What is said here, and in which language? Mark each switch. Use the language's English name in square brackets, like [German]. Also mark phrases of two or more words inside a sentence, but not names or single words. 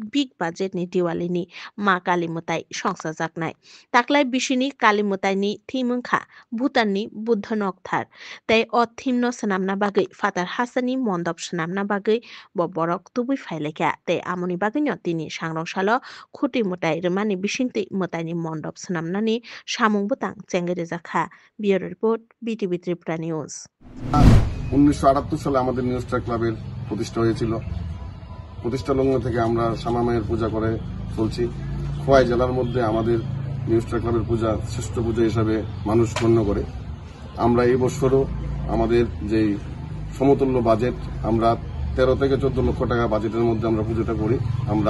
[English] big budget [Kok Borok] ni Diwali ni ma kalimutai songsa jaknai taklai bishini kalimutai ni thimungkha Bhutan ni Buddhanok thar tei o thimno sanamna bagai Fatar Hasani mondop sanamna bagai bo borok tubui faileka tei amoni bagai no tini sangrong salo khuti mutai remani bisingti mutai ni mondop sanamna ni samung butang chengere jakha [English] bureau report [Kok Borok] BTV Tripura News [Bangla] 1978 সালে আমাদের নিউ স্টার ক্লাবের প্রতিষ্ঠা হয়েছিল প্রতিষ্ঠা লগ্ন থেকে আমরা শ্যামা মায়ের পূজা করে চলছি খোয়াই জেলার মধ্যে আমাদের নিউ স্টার ক্লাবের পূজা শ্রেষ্ঠ পূজা হিসাবে মানুষ গণ্য করে আমরা এই বছরও আমাদের যে সমতুল্য বাজেট আমরা 13 থেকে 14 লক্ষ টাকা বাজেটের মধ্যে আমরা পূজাটা করি আমরা